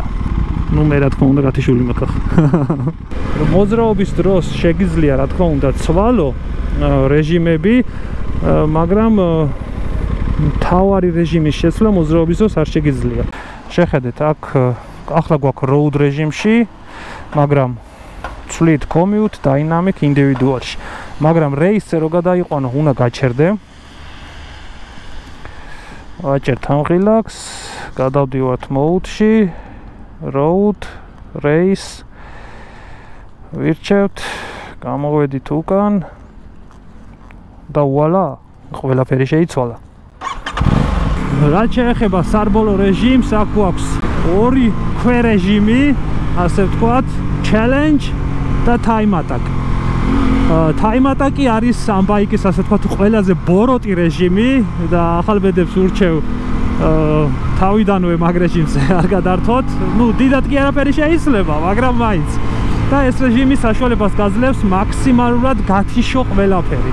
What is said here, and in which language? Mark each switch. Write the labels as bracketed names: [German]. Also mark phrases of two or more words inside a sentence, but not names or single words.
[Georgian] ნუ მე რა თქმა უნდა გათიშული მაქვს. მოძრაობის დროს შეგიძლია რა თქმა უნდა ცვალო რეჟიმები, მაგრამ თავარი რეჟიმის შეცვლა მოძრაობის დროს არ შეგიძლია. შეხედეთ, აქ ახლა გვაქვს road რეჟიმში, მაგრამ ცვლით commute, dynamic, individualში. მაგრამ race-ზე რო გადაიყვანო, უნდა გაჩერდე. ვაჭერთ ამ ღილაკს, გადავდივართ mode-ში, road, race, ვირჩევთ, გამოვედით უკან და ვუალა, ყველაფერი შეიცვალა. რაც შეეხება სარბოლო რეჟიმს, აქ გვაქვს ორი ქვერეჟიმი, ასე ვთქვათ, challenge და [English] time attack. Time attack [Georgian] არის ამ ბაიკის, ასე ვთქვათ, ყველაზე ბოროტი რეჟიმი და ახალბედებს ურჩევ თავიდანვე მაგ რეჟიმზე არ გადართოთ. ნუ დიდად კი არაფერი შეიძლება, მაგრამ მაინც. და ეს რეჟიმი საშუალებას გაძლევს მაქსიმალურად გათიშო ყველაფერი.